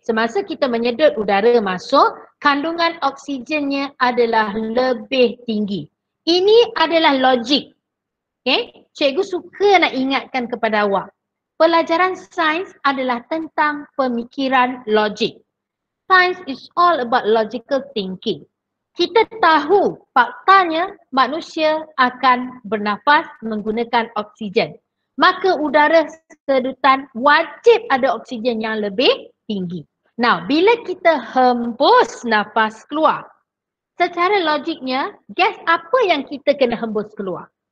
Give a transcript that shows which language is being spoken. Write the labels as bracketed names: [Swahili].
[Malay] Semasa kita menyedut udara masuk, kandungan oksigennya adalah lebih tinggi. Ini adalah logik. [English] Okay? [Malay] Cikgu suka nak ingatkan kepada awak. Pelajaran sains adalah tentang pemikiran logik. [English] Science is all about logical thinking. [Malay] Kita tahu faktanya manusia akan bernafas menggunakan oksigen. Maka udara sedutan wajib ada oksigen yang lebih tinggi. [English] Now, [Malay] bila kita hembus nafas keluar, secara logiknya, gas apa yang kita kena hembus keluar?